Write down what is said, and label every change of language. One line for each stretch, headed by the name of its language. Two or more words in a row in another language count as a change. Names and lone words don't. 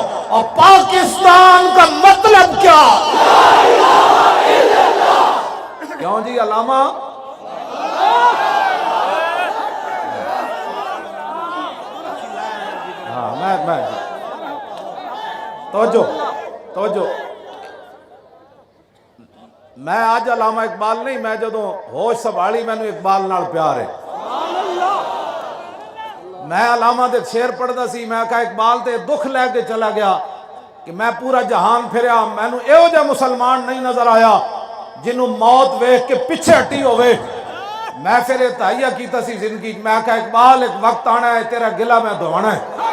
Urdu: اور پاکستان کا مطلب کیا؟
Arabic: لا الہ الا اللہ۔
Urdu: کیوں جی علامہ؟
Punjabi: میں توجہ میں آج علامہ اقبال نہیں، میں جدوں ہوش سنبھالی مینوں اقبال نال پیار ہے۔ میں علامہ دے شعر پڑھدا سی، میں کہا اقبال تے دکھ لے کے چلا گیا کہ میں پورا جہان پھریا، مینوں ایہو جا مسلمان نہیں نظر آیا جنوں موت ویکھ کے پیچھے ہٹی ہوئے۔ میں پھر یہ تہیہ کیتا سی زندگی، میں کہا اقبال ایک وقت آنا ہے تیرا گلہ میں دھونا ہے۔